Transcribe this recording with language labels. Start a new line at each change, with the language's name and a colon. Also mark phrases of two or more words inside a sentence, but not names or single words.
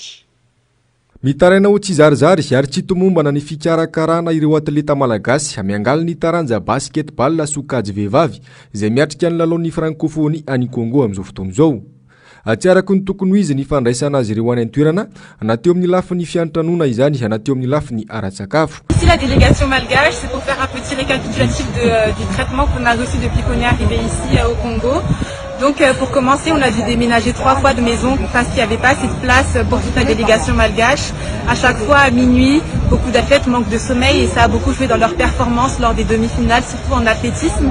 Malagasy: Mitaraina ho tsy zarizary ary tsy tomombana ny fikarakarana ireo atleta malagasy amiangaly ny taranja basketball sokajy vehivavy izay miatrika ny lalaon'ny francophonie any Congo amin'izao fotoana izao. Atsiarako ny tokony ho izy ny fandraisana azy ireo any an-toerana anateo amin'ny lafiny fiantanona izany anateo amin'ny lafiny ara-tsakafo.
French: Ici la délégation malgache, c'est pour faire un petit récapitulatif du traitement qu'on a reçu depuis qu'on est arrivé ici au Congo. Donc pour commencer, on a dû déménager 3 fois de maison parce qu'il n'y avait pas assez de place pour toute la délégation malgache. À chaque fois à minuit, beaucoup d'athlètes manquent de sommeil et ça a beaucoup joué dans leur performance lors des demi-finales, surtout en athlétisme.